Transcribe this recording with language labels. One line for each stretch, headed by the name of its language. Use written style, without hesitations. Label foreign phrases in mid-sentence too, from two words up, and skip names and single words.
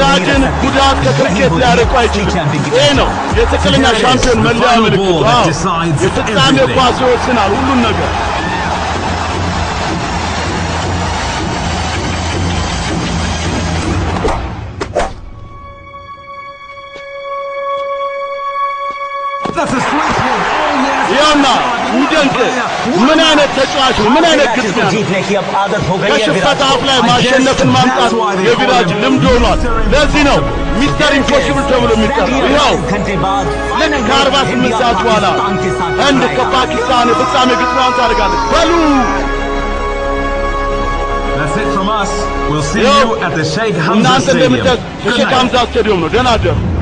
Amharic: ቪራጅን
Hindi: रख सकती
Amharic: ጉዳት ከክሪኬት ሊያርቁ አይችልም ይሄ ነው የትክክለኛ ሻምፒዮን መለያ ምልክቱ የፍጻሜ ኳስ ይወስናል ሁሉን ነገር ይኸውና ይደንቅ ምን አይነት ተጫዋች ነው ምን አይነት ግጥሚያ ነው
Hindi: जीतने की अब आदत हो गई है
Amharic: ከሽንፈት አፍ ላይ ማሸነፍን ማምጣት የቪራጅ ልምድ ሆኗል ለዚህ ነው ሚስተር ኢምፖሲብል ተብሎ የሚጠራው ይኸው
Hindi: घंटे बाद
Amharic: ልክ ከ48 ሰዓት በኋላ ህንድ ከፓኪስታን የፍጻሜ ግጥሚያዋን ታደርጋለች በሉ
English: that's it from us we'll see you at the Sheikh Hamza
Amharic: እናንተ
English: Stadium
Amharic: እንደምታዩት የሼክ ሐምዛ ስታዲየም ነው ደህና አደሩ